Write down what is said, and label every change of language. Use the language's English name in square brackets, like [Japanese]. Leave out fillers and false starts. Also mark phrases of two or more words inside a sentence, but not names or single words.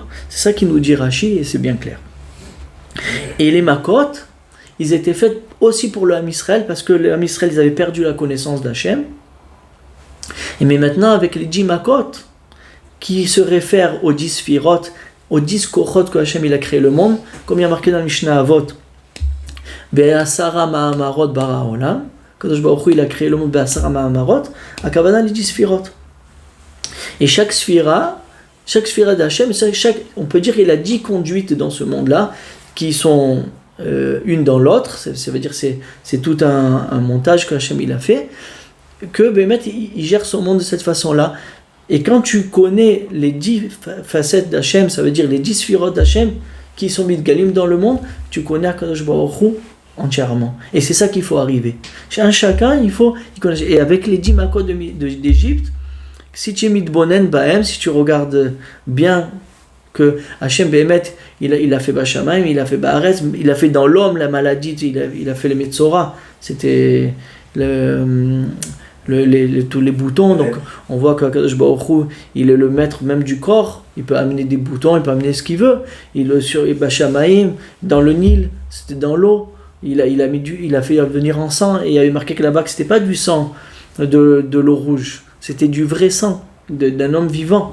[French] C'est ça qu'il nous dit Rashi, et c'est bien clair. Et les makot, ils étaient faits aussi pour le Ham Israël, parce que le Ham Israël, ils avaient perdu la connaissance d'Hachem. Mais maintenant, avec les 10 makot, qui se réfèrent aux 10 sphirot, aux 10 kochot que Hachem il a créé le monde, comme il y a marqué dans le Mishnah Avot, [Hebrew] בעשרה מאמרות ברא עולם, [French] Kadosh Baruch Hu il a créé le monde [Hebrew] בעשרה מאמרות, [French] à Kavana les 10 sphirot. Et chaque sphira d'Hachem, on peut dire qu'il a 10 conduites dans ce monde-là, qui sont une dans l'autre, ça veut dire que c'est tout un montage que Hachem il a fait, que Béhémet il gère son monde de cette façon-là. Et quand tu connais les 10 facettes d'Hachem, ça veut dire les 10 sphirot d'Hachem qui sont mitgalim dans le monde, tu connais Akadosh Baruch Hu entièrement. Et c'est ça qu'il faut arriver. Chacun, il connaît. Et avec les 10 makot d'Égypte, si tu es [Hebrew] מתבונן בהם, [French] si tu regardes bien que Hachem Behemet, il a fait Bashamaim, il a fait Baaretz, il a fait dans l'homme la maladie, il a fait les Metzora, c'était tous les boutons, donc on voit qu'Akadosh Baruch Hu, il est le maître même du corps, il peut amener des boutons, il peut amener ce qu'il veut, sur Bashamaim, dans le Nil, c'était dans l'eau, il a fait venir en sang, et il y avait marqué que là-bas que c'était pas du sang de l'eau rouge, c'était du vrai sang, d'un homme vivant.